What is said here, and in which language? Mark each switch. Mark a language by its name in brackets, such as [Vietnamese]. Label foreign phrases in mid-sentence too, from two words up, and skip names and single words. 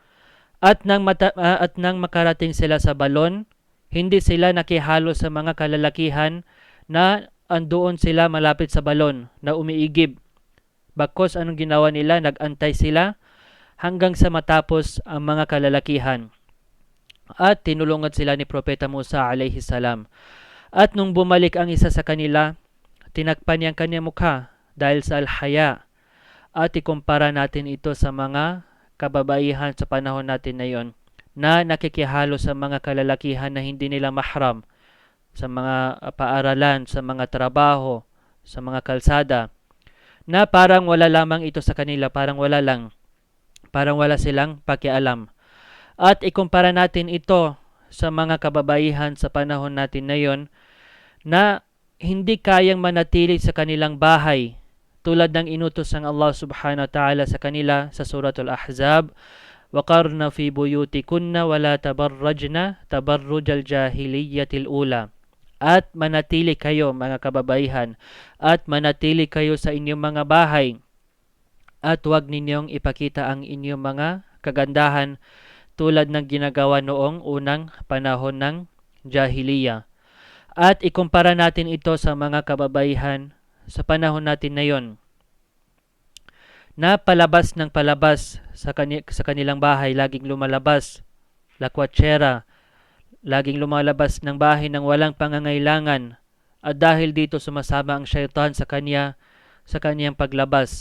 [Filipino] At nang makarating sila sa balon, hindi sila nakihalo sa mga kalalakihan na andoon sila malapit sa balon na umiigib. Bakos anong ginawa nila? Nagantay sila hanggang sa matapos ang mga kalalakihan. At tinulungan sila ni Propeta Musa [Arabic] عليه السلام. [Filipino] At nung bumalik ang isa sa kanila, tinakpan niya ang kanyang mukha dahil sa alhaya. At ikumpara natin ito sa mga kababaihan sa panahon natin na yon na nakikihalo sa mga kalalakihan na hindi nila mahram, sa mga paaralan, sa mga trabaho, sa mga kalsada, na parang wala lamang ito sa kanila, parang wala silang pakialam. At ikumpara natin ito sa mga kababaihan sa panahon natin na yon na hindi kayang manatili sa kanilang bahay, tulad ng inutos ng [Arabic] الله سبحانه وتعالى [Filipino] sa kanila sa suratul Ahzab, [Arabic] وَقَرْنَ فِي بُيُوتِكُنَّ وَلَا تَبَرَّجْنَ تَبَرُّجَ الْجَاهِلِيَّةِ الْأُولَى. [Filipino] At manatili kayo, mga kababaihan, at manatili kayo sa inyong mga bahay, at huwag ninyong ipakita ang inyong mga kagandahan tulad ng ginagawa noong unang panahon ng Jahiliya. At ikumpara natin ito sa mga kababaihan sa panahon natin na yon, na palabas ng palabas sa kanilang bahay, laging lumalabas, lakwatsera, laging lumalabas ng bahay ng walang pangangailangan, at dahil dito sumasama ang syaitan sa kanyang paglabas.